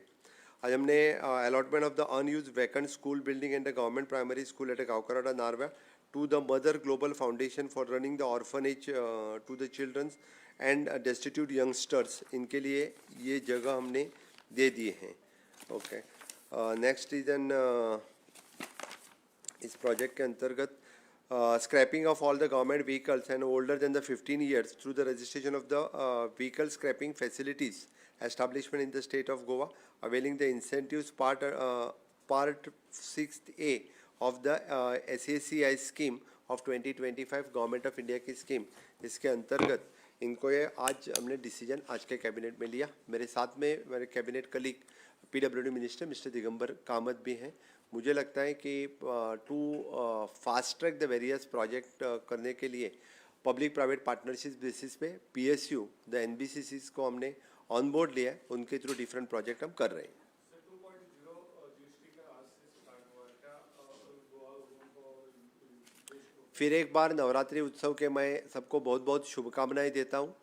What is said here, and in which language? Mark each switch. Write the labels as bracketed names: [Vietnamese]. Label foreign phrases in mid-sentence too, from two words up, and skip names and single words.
[Hindi] आज हमने [English] Allotment of the unused vacant school building and the Government Primary School at Gaokarwada Narve to the Mother Global Foundation for running the orphanage to the childrens and destitute youngsters. [Hindi] इनके लिए ये जगह हमने दे दिए हैं. [English] okay, next is an [Hindi] इस प्रोजेक्ट के अंतर्गत [English] scrapping of all the government vehicles and older than the 15 years through the registration of the vehicle scrapping facilities establishment in the state of Goa, availing the incentives part 6A of the SACI scheme of 2025 गवर्नमेंट ऑफ इंडिया की स्कीम. [Hindi] इसके अंतर्गत इनको ये आज हमने डिसीजन आज के कैबिनेट में लिया. मेरे साथ में मेरे [English] cabinet colleague PWD Minister Mister [Hindi] दिगंबर कामत भी हैं. मुझे लगता है कि [English] to fast track the various project [Hindi] करने के लिए [English] public private partnership basis पे PSU the NBCCs [Hindi] को हमने [English] on board [Hindi] लिया है. उनके थ्रू [English] different project [Hindi] हम कर रहे हैं. फिर एक बार नवरात्रि उत्सव के मैं सबको बहुत बहुत शुभकामनाएं देता हूं.